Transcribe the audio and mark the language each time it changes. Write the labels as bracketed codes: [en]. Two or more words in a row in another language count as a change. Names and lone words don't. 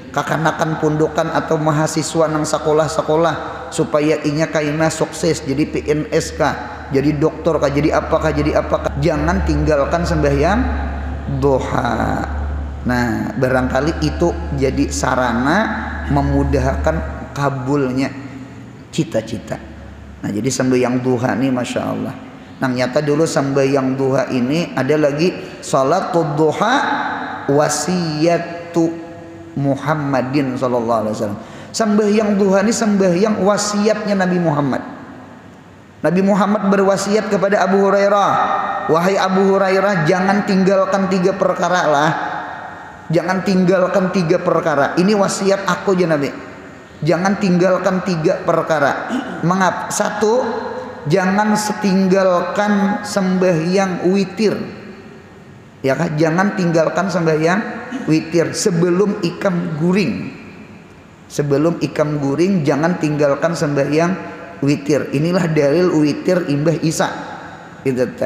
[bjn] Kakanakan pundukan atau mahasiswa nang sekolah-sekolah supaya inya kaina sukses jadi PNS kah, jadi dokter kah, jadi apakah, jangan tinggalkan sembahyang duha. Nah barangkali itu jadi sarana memudahkan kabulnya cita-cita. Nah jadi sembahyang duha nih [ar] ما شاء الله. [bjn] Nah nyata dulu sembahyang duha ini ada lagi [ar] صلاة الضحى وصية محمد صلى الله عليه وسلم. [bjn] Sembahyang duha ini sembahyang wasiatnya Nabi Muhammad. Nabi Muhammad berwasiat kepada Abu Hurairah, wahai Abu Hurairah, jangan tinggalkan 3 perkara lah. Jangan tinggalkan 3 perkara. Ini wasiat aku ya Nabi. Jangan tinggalkan 3 perkara. Mengapa? 1, jangan setinggalkan sembahyang witir. Ya kan? Jangan tinggalkan sembahyang witir sebelum ikam guring. Sebelum ikam guring jangan tinggalkan sembahyang witir. Inilah dalil witir imbah Isa. Gitu tak.